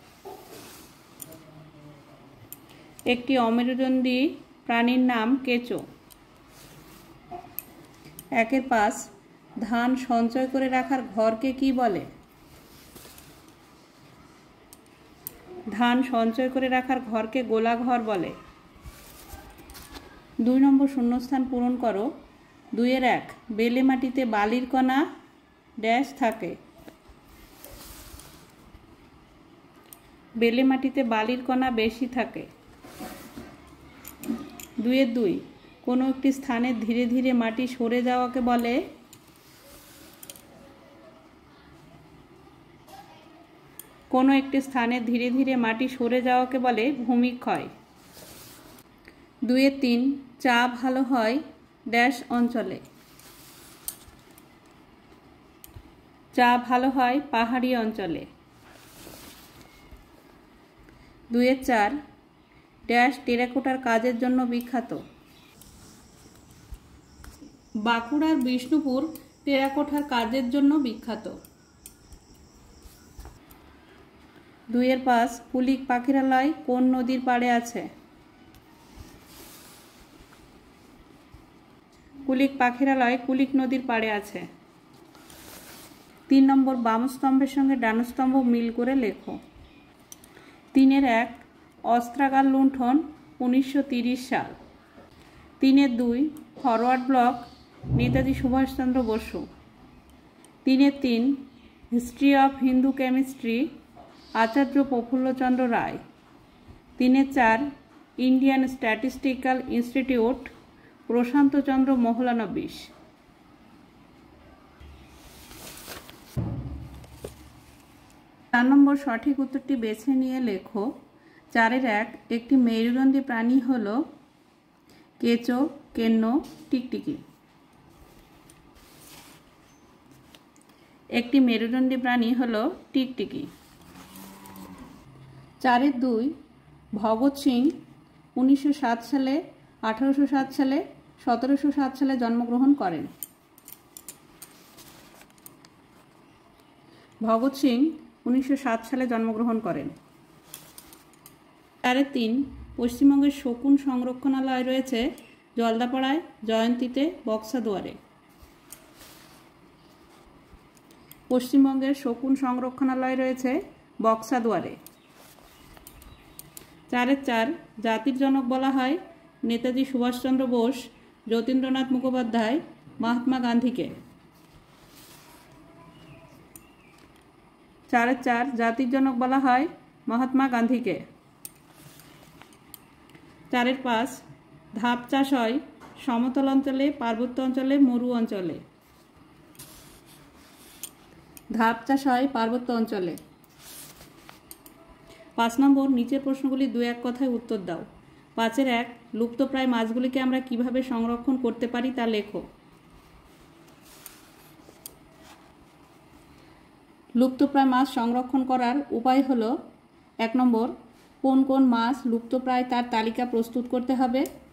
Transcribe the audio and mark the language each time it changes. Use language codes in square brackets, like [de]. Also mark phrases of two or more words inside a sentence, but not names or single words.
[bn] একটি অমেরুদণ্ডী প্রাণীর নাম কেঁচো। একের পাঁচ ধান সঞ্চয় করে রাখার ঘরকে কি বলে? ধান সঞ্চয় করে রাখার ঘরকে গোলা ঘর বলে। দুই নম্বর শূন্যস্থান পূরণ করো। দুইয়ের এক বেলে মাটিতে বালির কণা ড্যাশ থাকে। বেলে মাটিতে বালির কণা বেশি থাকে। দুইয়ের দুই কোনো একটি স্থানে ধীরে ধীরে মাটি সরে যাওয়াকে বলে? কোনো একটি স্থানে ধীরে ধীরে মাটি সরে যাওয়াকে বলে ভূমিক্ষয়। দুইয়ের তিন চা ভালো হয় ড্যাশ অঞ্চলে। চা ভালো হয় পাহাড়ি অঞ্চলে। দুইয়ের চার ড্যাশ টেরাকোটার কাজের জন্য বিখ্যাত। বাঁকুড়ার বিষ্ণুপুর টেরাকোটার কাজের জন্য বিখ্যাত। দুইয়ের পাঁচ কুলিক পাখিরালয় কোন নদীর পাড়ে আছে? কুলিক পাখিরালয় কুলিক নদীর পাড়ে আছে। তিন নম্বর বাম স্তম্ভের সঙ্গে ডান স্তম্ভ মিল করে লেখো। তিনের এক অস্ত্রাগার লুণ্ঠন 1930 সাল। তিনের দুই ফরওয়ার্ড ব্লক নেতাজি সুভাষ চন্দ্র বসু। তিনের তিন হিস্ট্রি অফ হিন্দু কেমিস্ট্রি আচার্য প্রফুল্ল চন্দ্র রায়। তিনের চার ইন্ডিয়ান স্ট্যাটিস্টিক্যাল ইনস্টিটিউট প্রশান্ত চন্দ্র মহলানবিশ। চার নম্বর সঠিক উত্তরটি बेছে নিয়ে লেখো। চারের এক একটি মেরুদণ্ডী প্রাণী হলো কেঁচো কেন্নো টিকটিকি। একটি মেরুদণ্ডী প্রাণী হলো টিকটিকি। চারের দুই ভগত সিং 1907 সালে 1807 সালে 1707 সালে জন্মগ্রহণ করেন। ভগত সিং 1907 সালে জন্মগ্রহণ করেন। চারের তিন পশ্চিমবঙ্গের শকুন সংরক্ষণালয় রয়েছে জলদাপাড়ায় জয়ন্তীতে বক্সাদুয়ারে। পশ্চিমবঙ্গের শকুন সংরক্ষণালয় রয়েছে বক্সাদুয়ারে। চারের চার জাতির জনক বলা হয় নেতাজি সুভাষ চন্দ্র বোস যতীন্দ্রনাথ মুখোপাধ্যায় মহাত্মা গান্ধী কে। চারের চার জাতির জনক বলা হয় মহাত্মা গান্ধী কে। চারের পাঁচ ধাপ চাষ হয় সমতল অঞ্চলে পার্বত্য অঞ্চলে মরু অঞ্চলে। ধাপ চাষ হয় পার্বত্য অঞ্চলে। পাঁচ নম্বর নীচের প্রশ্নগুলি দুই এক কথায় উত্তর দাও। পাঁচের এক লুপ্তপ্রায় মাছগুলিকে আমরা কীভাবে সংরক্ষণ করতে পারি তা লেখো। লুপ্তপ্রায় মাছ সংরক্ষণ করার উপায় হলো এক নম্বর কোন কোন মাছ লুপ্তপ্রায় তার তালিকা প্রস্তুত করতে হবে।